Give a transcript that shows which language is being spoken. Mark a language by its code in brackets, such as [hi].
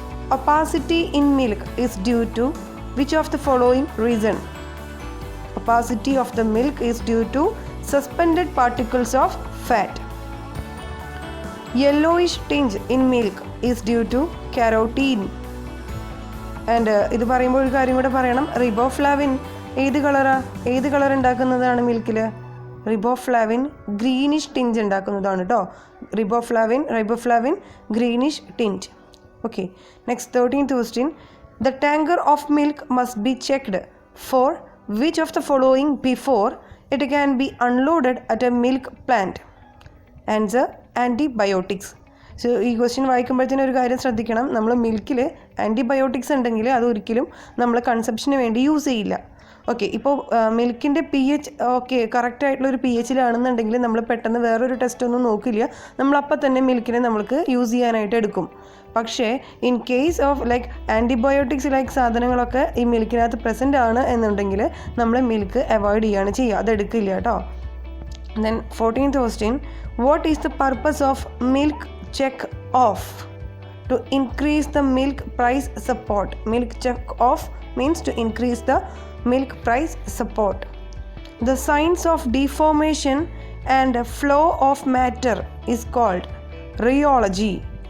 [en] Opacity in milk is due to which of the following reason? Opacity of the milk is due to suspended particles of fat. Yellowish tinge in milk is due to carotene. [ml] And ഇത് പറയുമ്പോൾ ഒരു കാര്യം കൂടെ പറയണം. Riboflavin ഏത് colour ഉണ്ടാക്കുന്നതാണ് മിൽക്കിൽ? Riboflavin greenish ടിഞ്ച് ഉണ്ടാക്കുന്നതാണ് കേട്ടോ. Riboflavin greenish ടിഞ്ച്. [en] Okay, next 13th question. The tanker of milk must be checked for which of the following before it can be unloaded at a milk plant? Answer antibiotics. [ml] So ഈ question വായിക്കുമ്പോഴത്തേനും ഒരു കാര്യം ശ്രദ്ധിക്കണം. നമ്മൾ മിൽക്കിൽ antibiotics ഉണ്ടെങ്കിൽ അതൊരിക്കലും നമ്മൾ കൺസപ്ഷന് വേണ്ടി use ചെയ്യില്ല. ഓക്കെ, ഇപ്പോൾ മിൽക്കിൻ്റെ pH കറക്റ്റായിട്ടുള്ളൊരു pHലാണെന്നുണ്ടെങ്കിൽ നമ്മൾ പെട്ടെന്ന് വേറൊരു ടെസ്റ്റ് ഒന്നും നോക്കില്ല, നമ്മളപ്പം തന്നെ മിൽക്കിനെ നമ്മൾക്ക് യൂസ് ചെയ്യാനായിട്ട് എടുക്കും. പക്ഷേ in case of like antibiotics like സാധനങ്ങളൊക്കെ ഈ മിൽക്കിനകത്ത് പ്രസൻ്റ് ആണ് എന്നുണ്ടെങ്കിൽ നമ്മൾ മിൽക്ക് അവോയ്ഡ് ചെയ്യുകയാണ് ചെയ്യുക, അതെടുക്കില്ല കേട്ടോ. [en] Then 14th question. What is the purpose of milk check off? To increase the milk price support. Milk check off means to increase the milk price support. The science of deformation and flow of matter is called rheology.